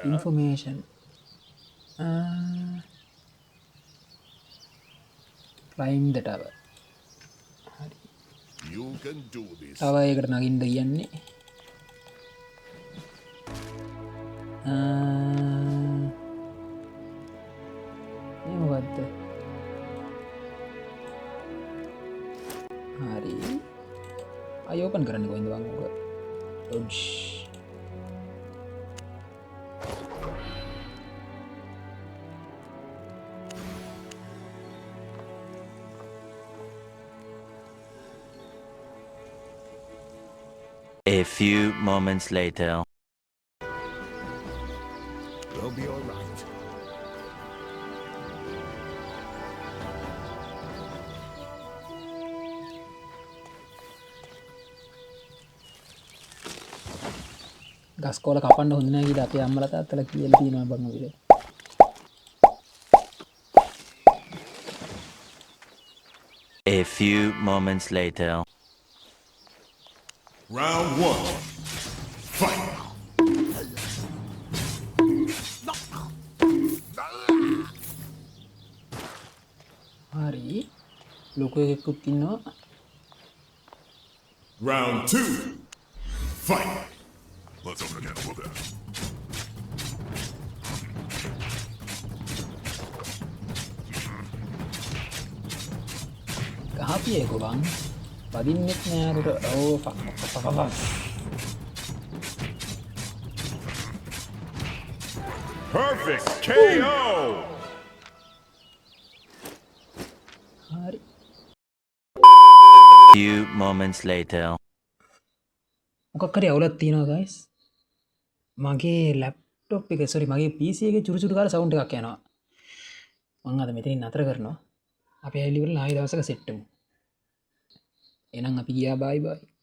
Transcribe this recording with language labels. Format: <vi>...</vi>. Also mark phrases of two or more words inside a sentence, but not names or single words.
<en>Information. Climb the tower. You can do this.</en> <si>තව එකට නගින්න කියන්නේ. මේ මොකද්ද? හරි. ආයි ඕපන් කරන්න කොහෙන්ද මම ඔක? ඩොඩ්ජ්.</si> <en>A few moments later. We'll be all right.</en> <si>ගස් කොළ කපන්න හොඳ නැහැ කියලා අපේ අම්මලා තාත්තලා කියලා තියෙනවා බං ඔය.</si> <en>A few moments later. Round one. Fight.</en> <si>හරි. ලොකු එකෙකුත් ඉන්නවා.</si> <en>Round two. Fight. Let's open again. Well done.</en> <si>ගහපියකෝ බං. පදින්නෙත් නෑ අරට.</si> <en>oh fuck. Perfect KO.</en> <si>හරි.</si> <en>Few moments later.</en> <si>මොකක් හරි අවුලක් තියෙනවා guys. මගේ ලැප්ටොප් එක මගේ PC එකේ චුරුචුරු කාලා සවුන්ඩ් එකක් යනවා. මම අද මෙතනින් නතර කරනවා. අපි ඇවිල්ලා ආයෙ දවසක සෙට් වෙමු. එහෙනම් අපි ගියා</si> <en>bye bye.</en>